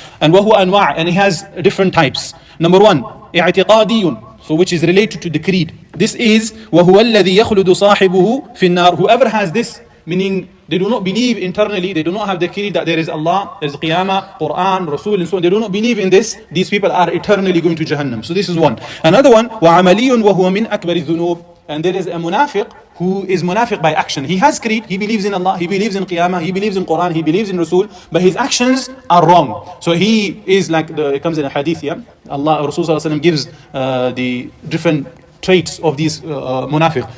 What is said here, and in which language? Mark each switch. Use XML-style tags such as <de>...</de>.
<en>And wa huwa anwa', and it has different types. Number one, i'tiqadiyun, so which is related to the creed. This is وَهُوَ الَّذِي يَخْلُدُ صَاحِبُهُ فِي النَّارِ. Whoever has this, meaning They do not believe internally, they do not have the creed that there is Allah, there is Qiyamah, Quran, Rasul, and so on. They do not believe in this. These people are eternally going to Jahannam. So this is one.</en> <ar>Another one, وَعَمَلِيٌّ وَهُوَ مِنْ أَكْبَرِ الذُّنُوبِ.</ar> <en>And there is a munafiq who is munafiq by action. He has creed, he believes in Allah, he believes in Qiyamah, he believes in Quran, he believes in Rasul, but his actions are wrong. So he is like, it comes in a hadith, yeah? Allah, Rasul gives the different traits of these munafiq.</en>